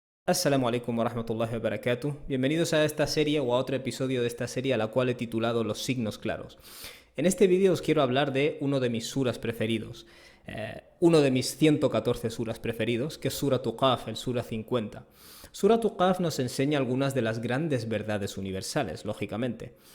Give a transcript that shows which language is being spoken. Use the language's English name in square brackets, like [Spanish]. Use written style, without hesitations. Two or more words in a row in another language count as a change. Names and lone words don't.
[Arabic] Assalamu alaikum wa rahmatullahi wa barakatuh. [Spanish] Bienvenidos a esta serie o a otro episodio de esta serie a la cual he titulado Los signos claros. En este vídeo os quiero hablar de uno de mis suras preferidos, uno de mis 114 suras preferidos, que es Surat Qaf, el sura 50. Surat Qaf nos enseña algunas de las grandes verdades universales, lógicamente.